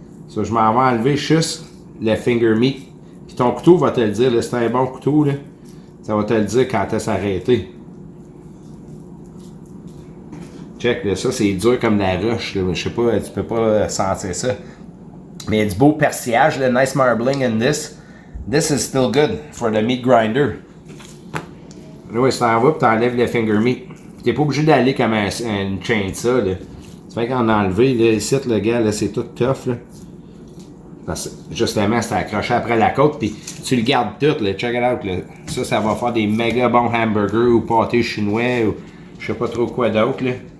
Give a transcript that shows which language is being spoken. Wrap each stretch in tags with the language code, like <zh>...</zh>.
<fr>Ça, je m'en vais enlever juste le</fr> <en>finger meat.</en> <fr>Puis ton couteau va te le dire. C'est un bon couteau, là. Ça va te le dire quand t'as arrêté. Check, là, ça c'est dur comme la roche. Là. Je sais pas, tu peux pas sentir ça. Mais il y a du beau persillage, le</fr> <en>nice marbling in this. This is still good for the meat grinder.</en> <fr>Ouais, tu t'en vas et t'enlèves le</fr> <en>finger meat.</en> <fr>T'es pas obligé d'aller comme une chain ça, là. Tu fais qu'en enlever, là, ici, le gars, là, c'est tout tough, là. Parce que, justement, c'est accroché après la côte, puis tu le gardes tout, là.</fr> <en>Check it out,</en> <fr>là. Ça va faire des méga bons hamburgers ou pâtés chinois ou je sais pas trop quoi d'autre, là.</fr>